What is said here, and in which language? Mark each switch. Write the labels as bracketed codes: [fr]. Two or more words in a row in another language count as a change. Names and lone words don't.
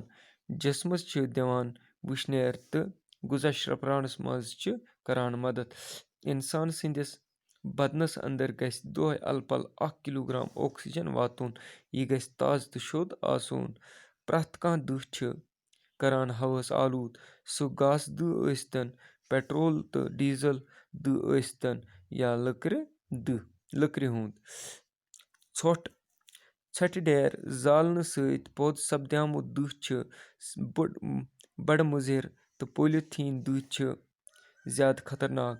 [ks] जिस्मस छ दिवान वुशनेर तो गुजा शरप्रावनस मज छ करान मदद। इंसान सिंदिस बदनस अंदर गस दोहे अलपल 1 किलोग्राम ऑक्सीजन वातुन। यह गस ताज तो शुद्ध आसुन। प्रथ कह दह छ करान हवास आलूद। सो गास दह अस्तन, पेट्रोल तो डीजल दह अस्तन या लकड़ि हुंद। छठ डेर जालन सहित पौध सपद्यामुत दह छ बड़ मुजिर तो पॉलीथीन दह छ ज्यादा खतरनाक।